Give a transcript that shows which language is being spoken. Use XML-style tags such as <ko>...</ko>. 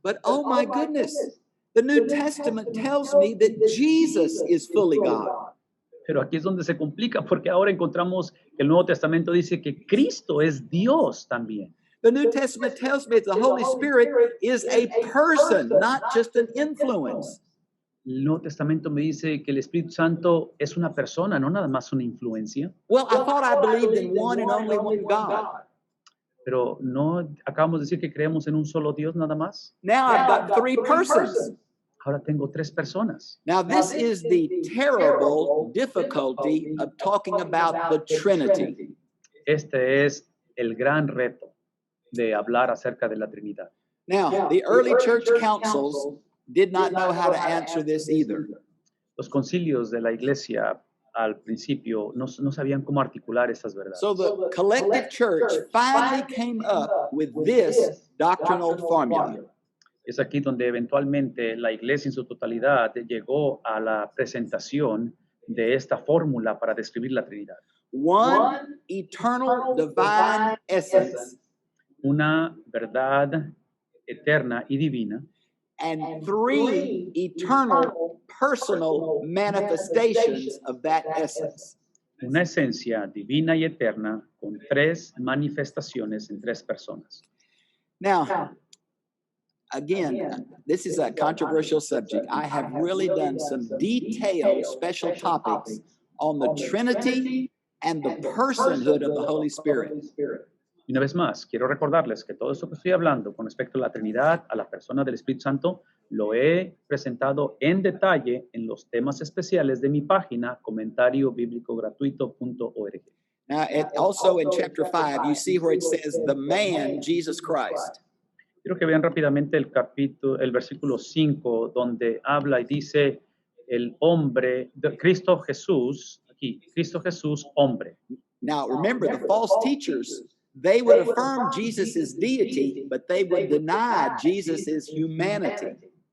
<en>But oh my goodness, the New Testament tells me that Jesus is fully God.</en> <es>Pero aquí es donde se complica porque ahora encontramos que el Nuevo Testamento dice que Cristo es Dios también.</es> <en>The New Testament tells me that the Holy Spirit is a person, not just an influence.</en> <es>El Nuevo Testamento me dice que el Espíritu Santo es una persona, no nada más una influencia.</es> <en>Well, I thought I believed in one and only one God.</en> <es>Pero no acabamos de decir que creemos en un solo Dios nada más.</es> <en>Now I've got three persons.</en> <es>Ahora tengo 3 personas.</es> <en>Now, this is the terrible difficulty of talking about the Trinity.</en> <es>Este es el gran reto de hablar acerca de la Trinidad.</es> <en>Now, the early church councils did not know how to answer this either.</en> <es>Los concilios de la iglesia al principio no sabían cómo articular estas verdades.</es> <en>So the collective church finally came up with this doctrinal formula.</en> <es>Es aquí donde eventualmente la iglesia en su totalidad llegó a la presentación de esta fórmula para describir la Trinidad.</es> <en>One eternal divine essence</en> <es>Una verdad eterna y divina</es> <en>and three eternal personal manifestations of that essence.</en> <es>una esencia divina y eterna con 3 manifestaciones en 3 personas.</es> <en>Now, again, this is a controversial subject. I have really done some detailed special topics on the Trinity and the personhood of the Holy Spirit.</en> <es>Y una vez más, quiero recordarles que todo esto que estoy hablando con respecto a la Trinidad, a la persona del Espíritu Santo, lo he presentado en detalle en los temas especiales de mi página comentariobiblicogratuito.org.</es> <en>Now, also in chapter 5, you see where it says the man, Jesus Christ.</en> <es>Quiero que vean rápidamente el versículo 5, donde habla y dice el hombre, Cristo Jesús, aquí, Cristo Jesús, hombre.</es> <en>Now, remember, the false teachers, they would affirm Jesus' deity, but they would deny Jesus' humanity.</en>